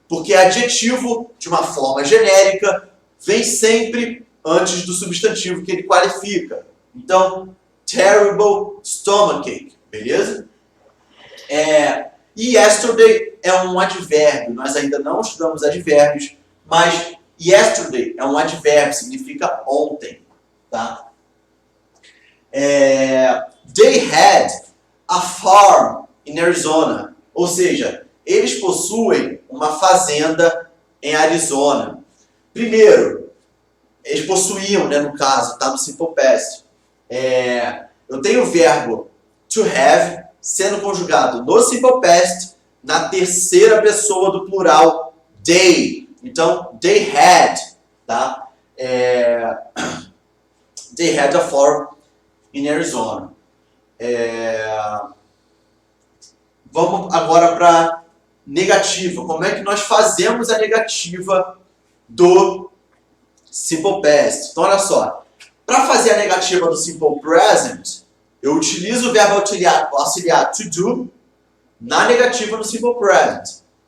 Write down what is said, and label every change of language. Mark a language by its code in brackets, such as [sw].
[pt] Porque adjetivo, de uma forma genérica, vem sempre antes do substantivo que ele qualifica. Então, [en] terrible stomachache, [pt] beleza? E yesterday é um advérbio. Nós ainda não estudamos advérbios, mas yesterday é um advérbio, significa ontem, tá? [en] They had a farm in Arizona. [pt] Ou seja, eles possuem uma fazenda em Arizona. Primeiro, eles possuíam, né, no caso, tá no simple past. Eu tenho o verbo to have sendo conjugado no simple past na terceira pessoa do plural they. Então, [en] they had, [pt] tá? [en] They had a farm in Arizona. [pt] Vamos agora para negativa. Como é que nós fazemos a negativa do Simple Past. Então, olha só. Para fazer a negativa do Simple Present, eu utilizo o verbo auxiliar to do na negativa no Simple Present.